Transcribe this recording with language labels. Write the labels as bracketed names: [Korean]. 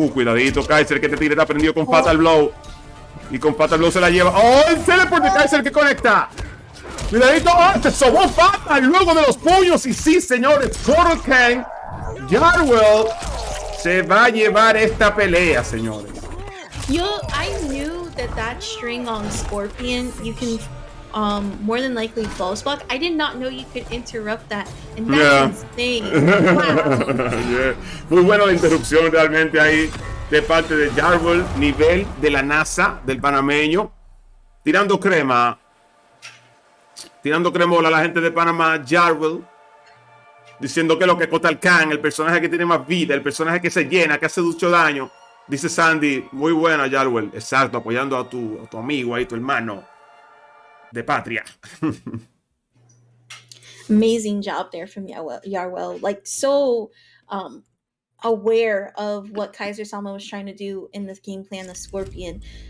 [Spanish] Cuidadito, Kaiser que te tire, está prendido con Fatal Blow. Y con Fatal Blow se la lleva. ¡Oh, el teleport de Kaiser que conecta! Cuidadito, se sobó Fatal luego de los puños. Y sí, señores, Hikochan, Yarwell se va a llevar esta pelea, señores. [English] I knew that string on Scorpion, you can more than likely false block. I did not know you could interrupt that. And that's insane. Wow. Yeah. [Spanish] Muy buena la interrupción realmente ahí de parte de Yarwell, nivel de la NASA del panameño. Tirando crema. Tirando cremola a la gente de Panamá, Yarwell, diciendo que lo que Kotal Khan, el personaje que tiene más vida, el personaje que se llena, que hace mucho daño. Dice Sandy, muy buena Yarwell, exacto, apoyando a tu amigo ahí, tu hermano. de patria. [English] Amazing job there from Yarwell. Like, so aware of what Kaiser-sama was trying to do in this game plan, the Scorpion.